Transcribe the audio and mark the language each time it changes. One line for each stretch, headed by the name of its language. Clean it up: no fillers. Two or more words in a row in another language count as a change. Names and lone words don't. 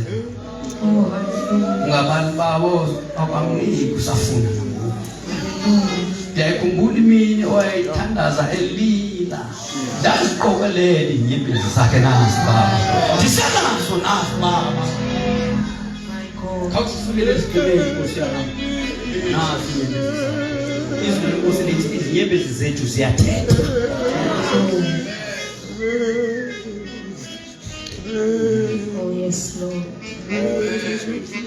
English: Oh, hallelujah.
Xhosa: ungabali bawo akwamniki usafuna nangoku. Hallelujah. Ndiyayikhumbula imini owayithandaza elila ndaziqokelele inyembezi zakhe nazi baba ndisenazo nazi baba
English: My God.
Xhosa: khawusifikele esigqibeni Nkosi yami nazi inyembezi zakhe izwi lenkosi lithi izinyembezi zethu ziyathetha.
English: Oh, yes, Lord. Hallelujah.